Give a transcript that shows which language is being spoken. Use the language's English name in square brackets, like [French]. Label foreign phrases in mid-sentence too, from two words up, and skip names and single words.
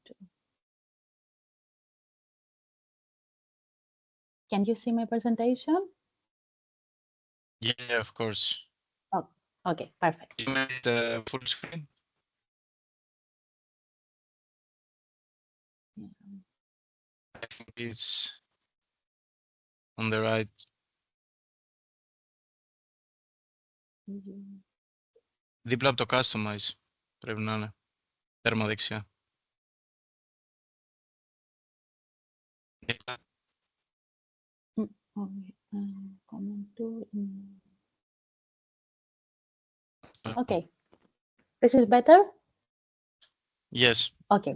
[English] Can you see my presentation? Yeah, of course. Oh, okay, perfect. You made the full screen? Yeah. I think it's on the right. [Greek] Δίπλα από το customize πρέπει να είναι. Τέρμα δεξιά. [English] Okay. This is better? Yes. Okay.